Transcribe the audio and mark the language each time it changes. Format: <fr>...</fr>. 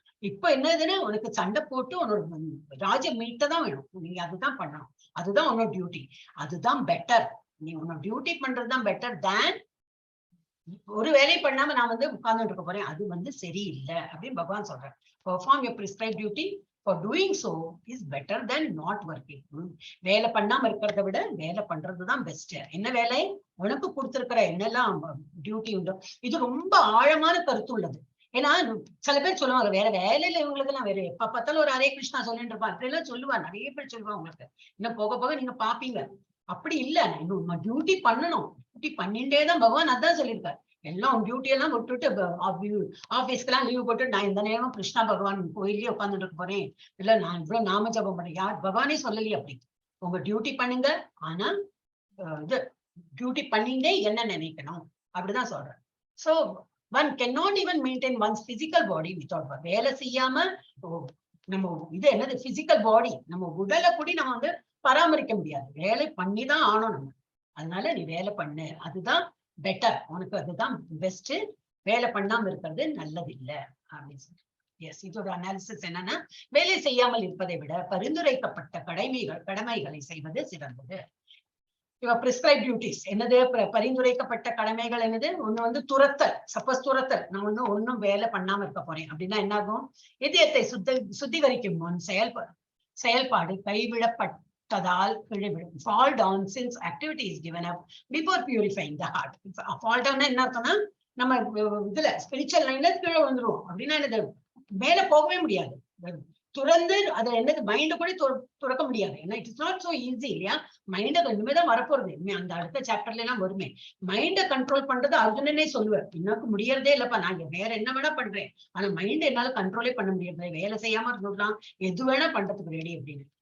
<ta>இப்ப என்னதுன்னா உனக்கு சண்டை போட்டு உன்னோட ராஜ்யம் மீட்டதான் வேணும், நீங்க அதுதான் பண்ணணும், அதுதான் உன்னோட டியூட்டி, அதுதான் பெட்டர். நீ உன்னோட டியூட்டி பண்றதுதான் பெட்டர் தேன் ஒரு வேலை பண்ணாம நான் வந்து உட்கார்ந்துட்டு இருக்க போறேன், அது வந்து சரியில்லை அப்படின்னு பகவான் சொல்றேன்.</ta> <en>Perform your prescribe duty, for doing so is better than not working.</en> <ta>வேலை பண்ணாம இருக்கிறத விட வேலை பண்றதுதான் பெஸ்ட். என்ன வேலை உனக்கு கொடுத்திருக்கிற என்னெல்லாம் டியூட்டி உண்டு. இது ரொம்ப ஆழமான கருத்து உள்ளது. ஏன்னா சில பேர் சொல்லுவாங்க வேற வேலையில இவங்களுக்கு எல்லாம் வேற எப்ப பார்த்தாலும் ஒரு ஹரே கிருஷ்ணா சொல்லிட்டு இருப்பா, அப்படி எல்லாம் சொல்லுவா, நிறைய பேர் சொல்லுவா. உங்களுக்கு இன்னும் போக போக நீங்க பாப்பீங்க. அப்படி இல்ல, இன்னும் டியூட்டி பண்ணணும். டியூட்டி பண்ணிட்டே தான் பகவான் அதான் சொல்லியிருக்காரு. எல்லாம் டியூட்டி எல்லாம் விட்டுட்டு ஆபீஸ்க்கெல்லாம் லீவ் போட்டு நான் இந்த நேரம் கிருஷ்ணா பகவான் கோயிலே உட்காந்துட்டு இருக்க போறேன், இல்ல நான் இவ்வளவு நாம ஜபம் பண்ணேன், யார் பகவானே சொல்லலையே அப்படி. உங்க டியூட்டி பண்ணுங்க, ஆனா இது டியூட்டி பண்ணிட்டே என்ன நினைக்கணும் அப்படிதான் சொல்றேன்.</ta> <en>So one cannot even maintain one's physical body without work.</en> <ta>வேலை செய்யாம நம்ம இது என்னது பிசிக்கல் பாடி, நம்ம உடலை கூடி நம்ம வந்து பராமரிக்க முடியாது, வேலை பண்ணிதான் ஆனோம் நம்ம. அதனால நீ வேலை பண்ணு, அதுதான் பெட்டர், உனக்கு அதுதான் பெஸ்ட். வேலை பண்ணாம இருக்கிறது நல்லது இல்லை அப்படின்னு சொல்லி. எஸ், இதோட அனாலிசிஸ் என்னன்னா, வேலை செய்யாமல் இருப்பதை விட பரிந்துரைக்கப்பட்ட கடமைகளை செய்வது சிறந்தது. இவ பிரிஸ்கிரைப் டியூட்டிஸ் என்னது, பரிந்துரைக்கப்பட்ட கடமைகள் என்னது? ஒண்ணு வந்து துரத்தல். சப்போஸ் துரத்தல், நான் வந்து ஒன்னும் வேலை பண்ணாம இருக்க போறேன் அப்படின்னா என்னாகும், இதயத்தை சுத்திகரிக்கும் முன் செயல்பாடு கைவிடப்பட்டதால் கீழ்விடும்.</ta> <en>Fall down since activity is given up before purifying the heart.</en> <ta>Fall down என்ன அர்த்தம்னா, நம்ம இதுல ஸ்பிரிச்சுவல் லைன்ல கீழே வந்துருவோம் அப்படின்னா என்னது, மேல போகவே முடியாது. துறந்து அதை என்னது மைண்ட கூட துறக்க முடியாது. ஏன்னா</ta> <en>it is not so easy,</en> <ta>இல்லையா? மைண்ட இனிமேதான் வரப்போறது, அந்த அடுத்த சாப்டர்ல எல்லாம் வருமே. மைண்ட கண்ட்ரோல் பண்றது அர்ஜுனனே சொல்லுவார், எனக்கு முடியறதே இல்லப்பா, நான் வேற என்ன வேணா பண்றேன், ஆனா மைண்ட் என்னால கண்ட்ரோலே பண்ண முடியாது, வேலை செய்யாம இருந்துடலாம், எது வேணா பண்றதுக்கு ரெடி அப்படின்னு.</ta>